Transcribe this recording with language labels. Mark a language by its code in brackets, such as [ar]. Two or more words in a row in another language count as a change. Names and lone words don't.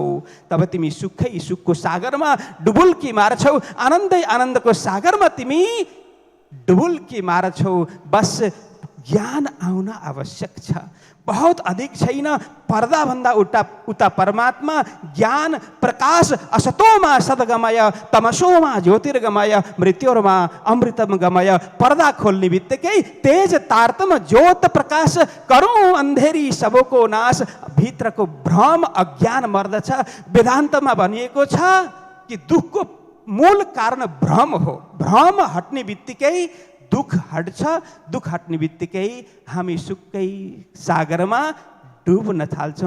[ne] तब तिमी सुखै सुखको सागरमा डुबुल्की मार्छौ, आनन्दै आनन्दको सागरमा तिमी डुबुल्की मार्छौ। बस ज्ञान आउन आवश्यक छ, बहुत अधिक छैन। पर्दा भन्दा उता परमात्मा ज्ञान प्रकाश, [sa] असतोमा सद्गमय तमसोमा ज्योतिर्गमय मृत्योर्मा अमृतम गमय। [ne] पर्दा खोल्ने बित्तिकै [hi] तेज तारतम ज्योत प्रकाश, करूं अन्धेरी सबको नाश। [ne] भित्रको भ्रम अज्ञान मर्दछ। वेदान्तमा भनिएको छ कि दुःखको मूल कारण भ्रम हो। भ्रम हट्ने बित्तिकै दुःख हट्छ। दुःख हट्ने बित्तिकै हामी सुक्कै सागरमा डुब्न थाल्छौँ।